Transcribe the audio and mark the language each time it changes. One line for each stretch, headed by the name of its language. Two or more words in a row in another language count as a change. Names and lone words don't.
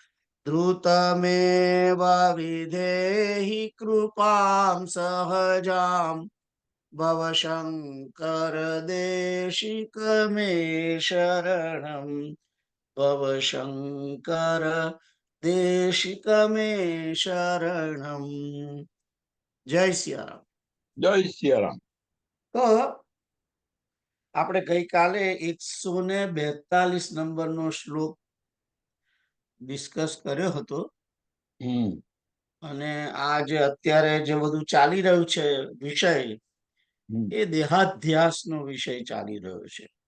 Sanskrit: धृतमेव विधेहि कृपां सहजां भव शङ्कर देशिक मे शरणम् भव शङ्कर देशिक मे शरणम्।
Gujarati: જય સિયારામ। જય સિયારામ। તો આપણે ગઈકાલે 142 નંબરનો શ્લોક ડિસ્કસ કર્યો હતો અને આ જે અત્યારે જે બધું ચાલી રહ્યું છે વિષય એ દેહાધ્યાસનો વિષય ચાલી રહ્યો છે